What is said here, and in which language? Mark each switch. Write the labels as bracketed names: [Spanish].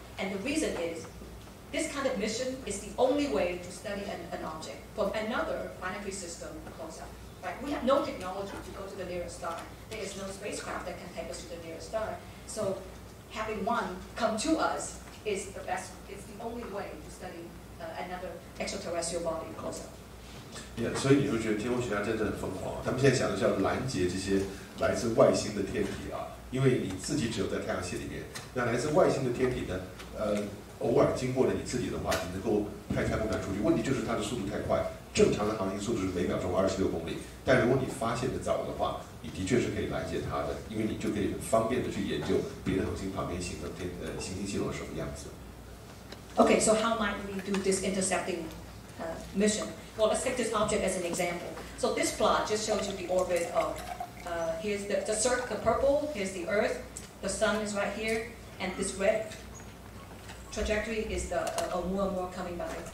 [English] And the reason is, this kind of mission is the only way to study an object from another planetary system close up. Right? We have no technology to go to the nearest star. There is no spacecraft that can take us to the nearest star. So having one come to us is the best. It's the only way to study another extraterrestrial body close up. [Chinese] 所以你会觉得天文学家真的很疯狂，他们现在想的是要拦截这些来自外星的天体啊，因为你自己只有在太阳系里面，那来自外星的天体呢，偶尔经过了你自己的话，你能够太空船出去，问题就是它的速度太快，正常的航行速度是每秒钟26公里，但如果你发现的早的话，你的确是可以拦截它的，因为你就可以很方便的去研究别的恒星旁边行星系统是什么样子。 [English] Okay, so how might we do this intercepting mission? Well, let's take this object as an example. So this plot just shows you the orbit of, here's the purple, here's the Earth, the Sun is right here, and this red trajectory is the Oumuamua coming by.